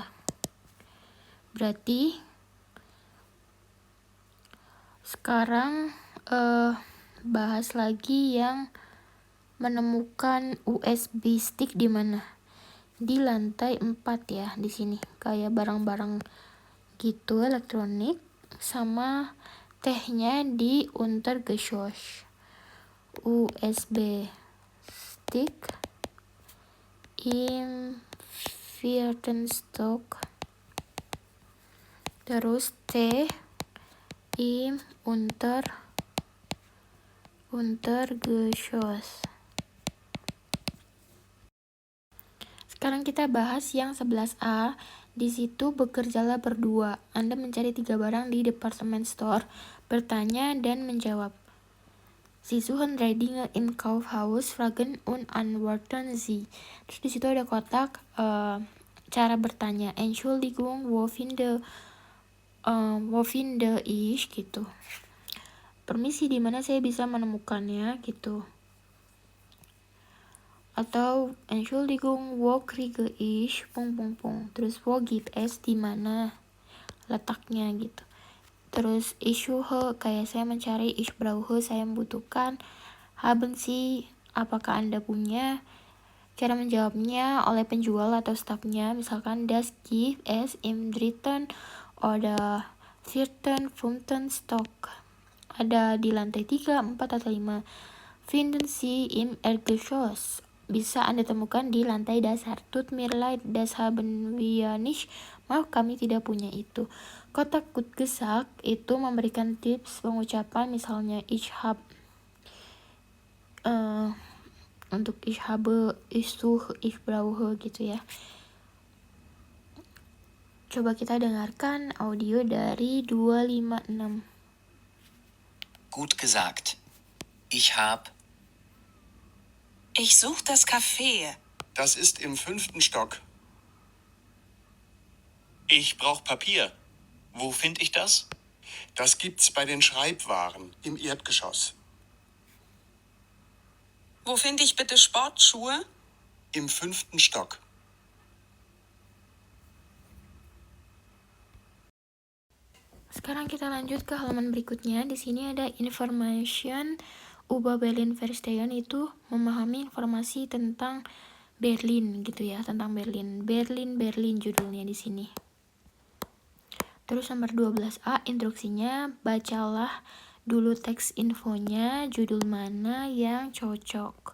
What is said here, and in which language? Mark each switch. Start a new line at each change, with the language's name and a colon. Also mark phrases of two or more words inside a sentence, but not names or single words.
Indonesian: Berarti sekarang bahas lagi yang menemukan USB stick di mana? Di lantai 4 ya, di sini. Kayak barang-barang gitu elektronik sama tehnya di Untergeschoss.
German: USB stick im 4. Stock. Terus Tee im Untergeschoss.
Indonesian: Sekarang kita bahas yang 11A. Di situ bekerjalah berdua. Anda mencari 3 barang di department store, bertanya dan menjawab.
German: Sie suchen drei Dinge im Kaufhaus, fragen und antworten Sie.
Indonesian: Terus di situ ada kotak cara bertanya.
German: Entschuldigung, wo finde ich gitu.
Indonesian: Permisi, di mana saya bisa menemukannya gitu.
German: Atau Entschuldigung, wo kriege ich ... Terus wo gibt es,
Indonesian: di mana letaknya gitu.
German: Terus ich suche,
Indonesian: kayak saya mencari,
German: ich brauche,
Indonesian: saya membutuhkan,
German: haben Sie
Indonesian: apakah Anda punya? Cara menjawabnya oleh penjual atau stafnya, misalkan
German: das gibt es im dritten oder vierten, fünften Stock.
Indonesian: Ada di lantai 3, 4, atau 5.
German: Finden Sie im Erdgeschoss.
Indonesian: Bisa Anda temukan di lantai dasar.
German: Tut mir leid, das haben wir nicht.
Indonesian: Maaf, kami tidak punya itu. Kotak
German: gut gesagt
Indonesian: itu memberikan tips pengucapan, misalnya
German: ich hab,
Indonesian: untuk
German: ich habe, ich suche, ich brauche
Indonesian: gitu ya. Coba kita dengarkan audio dari 256.
German: Gut gesagt. Ich hab. Ich suche das Café. Das ist im 5. Stock. Ich brauch Papier. Wo finde ich das? Das gibt's bei den Schreibwaren im Erdgeschoss. Wo finde ich bitte Sportschuhe? Im 5. Stock.
Indonesian: Sekarang kita lanjut ke halaman berikutnya. Di sini ada
German: information über Berlin verstehen,
Indonesian: itu memahami informasi tentang Berlin gitu ya, tentang Berlin. Berlin judulnya di sini. Terus nomor 12A, instruksinya, bacalah dulu teks infonya, judul mana yang cocok.